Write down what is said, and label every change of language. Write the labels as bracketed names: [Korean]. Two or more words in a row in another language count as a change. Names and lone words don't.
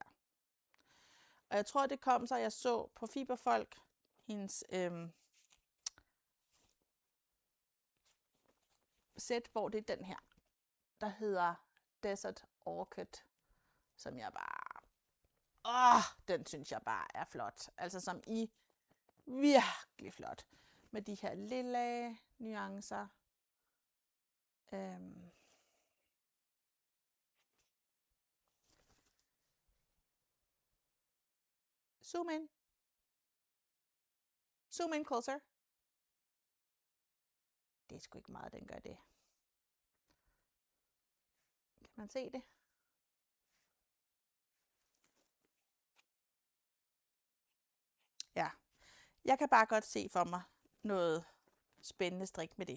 [Danish] Og jeg tror, det kom så, jeg så på Fiberfolk, hendes sæt, hvor det er den her, der hedder Desert Orchid, som jeg bare, den synes jeg bare er flot. Altså som i virkelig flot. Med de her lille nuancer. [English] Zoom in. Zoom in closer. [Danish] Det er sgu ikke meget, den gør det. Kan man se det? Ja. Jeg kan bare godt se for mig noget spændende strik med det.